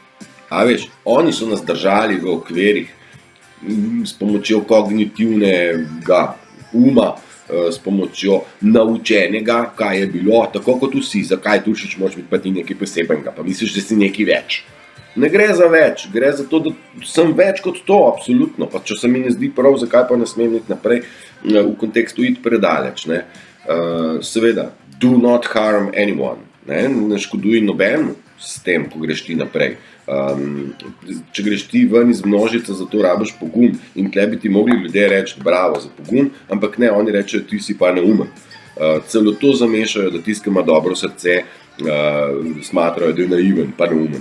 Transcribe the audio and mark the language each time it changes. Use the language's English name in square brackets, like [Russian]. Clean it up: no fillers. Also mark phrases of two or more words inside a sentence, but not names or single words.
[Slovenian] A veš, oni so nas držali v okvirih s pomočjo kognitivnega uma, s pomočjo naučenega, kaj je bilo, tako kot vsi, zakaj Turšič moraš biti pa ti nekaj posebenega, pa misliš, da si nekaj več. Ne gre za več, gre za to, da sem več kot to, absolutno, pa če se mi ne zdi prav, zakaj pa ne smem iti naprej v kontekstu iti predaleč. Seveda, [English] do not harm anyone, [Slovenian] ne škoduj nobenu s tem, ko greš ti naprej. Če greš ti ven iz množice, zato rabiš pogum in tle bi ti mogli ljudje reči bravo za pogum, ampak ne, oni rečejo, ti si pa neumen. Celo to zamešajo, da tisti, ki ima dobro srce, smatrajo, da je naiven, pa neumen.